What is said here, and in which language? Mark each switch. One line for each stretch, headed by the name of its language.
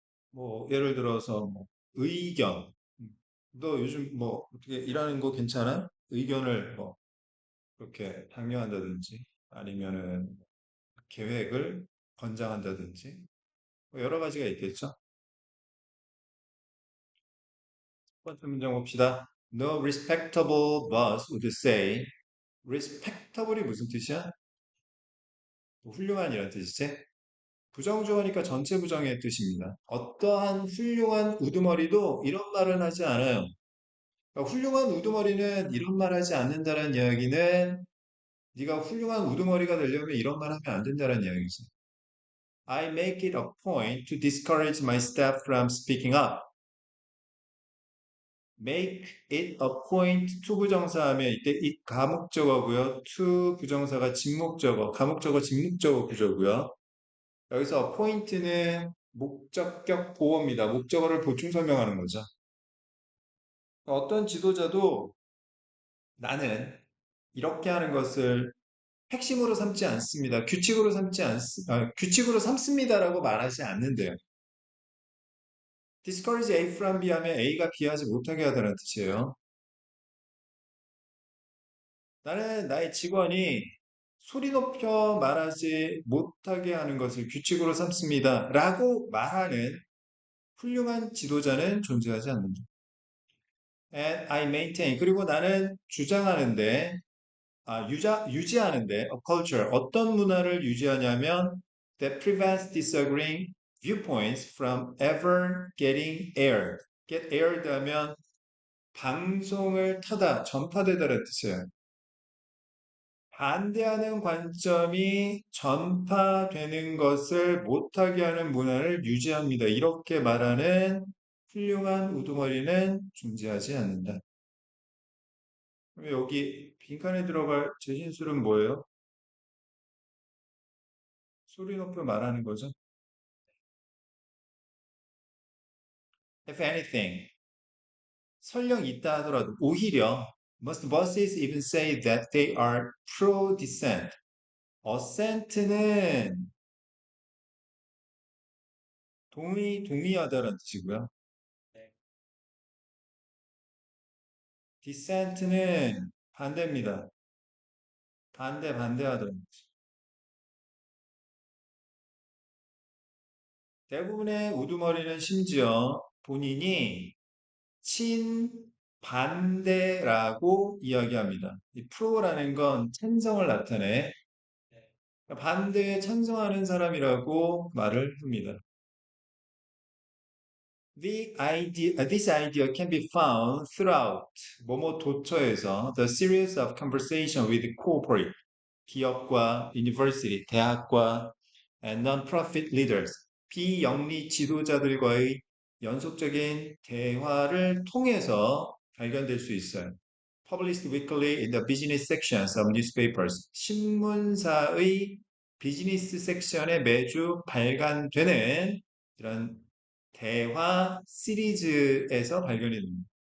Korean: 뭐 예를 들어서 뭐 의견. 너 요즘 뭐 어떻게 일하는 거 괜찮아? 의견을 뭐 그렇게 강요한다든지 아니면은 계획을 권장한다든지 뭐 여러 가지가 있겠죠. 첫 번째 문장 봅시다.
English: No respectable boss would say
Korean: respectable이 무슨 뜻이야? 뭐 훌륭한이란 뜻이지? 부정주어니까 전체 부정의 뜻입니다. 어떠한 훌륭한 우두머리도 이런 말은 하지 않아요. 그러니까 훌륭한 우두머리는 이런 말 하지 않는다는 이야기는 네가 훌륭한 우두머리가 되려면 이런 말 하면 안 된다는 이야기지.
English: I make it a point to discourage my staff from speaking up.
Korean: make it a point to 부정사 하면 이때 it 가목적어고요. to 부정사가 직목적어, 가목적어, 직목적어 구조고요. 여기서 point는 목적격 보어입니다. 목적어를 보충 설명하는 거죠. 어떤 지도자도 나는 이렇게 하는 것을 핵심으로 삼지 않습니다. 규칙으로 삼습니다라고 말하지 않는데요. discourage A from B 하면 A가 B하지 못하게 하다는 뜻이에요. 나는 나의 직원이 소리 높여 말하지 못하게 하는 것을 규칙으로 삼습니다. 라고 말하는 훌륭한 지도자는 존재하지 않는다.
English: And I maintain.
Korean: 그리고 나는 주장하는데, 유지하는데,
English: a culture.
Korean: 어떤 문화를 유지하냐면,
English: that prevents disagreeing viewpoints from ever getting aired.
Korean: get aired 하면 방송을 타다, 전파되다라는 뜻이에요. 반대하는 관점이 전파되는 것을 못하게 하는 문화를 유지합니다. 이렇게 말하는 훌륭한 우두머리는 존재하지 않는다. 그럼 여기 빈칸에 들어갈 제신술은 뭐예요? 소리 높여 말하는 거죠.
English: If anything,
Korean: 설령 있다 하더라도 오히려
English: most bosses even say that they are pro-dissent.
Korean: assent는 동의하다라는 뜻이고요. dissent는 반대입니다. 반대하다라는 뜻. 대부분의 우두머리는 심지어 본인이 친반대라고 이야기합니다. 이 프로라는 건 찬성을 나타내 반대에 찬성하는 사람이라고 말을 합니다.
English: This idea can be found throughout
Korean: 뭐뭐 도처에서
English: the series of conversation with corporate
Korean: 기업과
English: university
Korean: 대학과
English: and non-profit leaders
Korean: 비영리 지도자들과의 연속적인 대화를 통해서 발견될 수 있어요.
English: Published weekly in the business sections of newspapers
Korean: 신문사의 비즈니스 섹션에 매주 발간되는 이런 대화 시리즈에서 발견이 됩니다.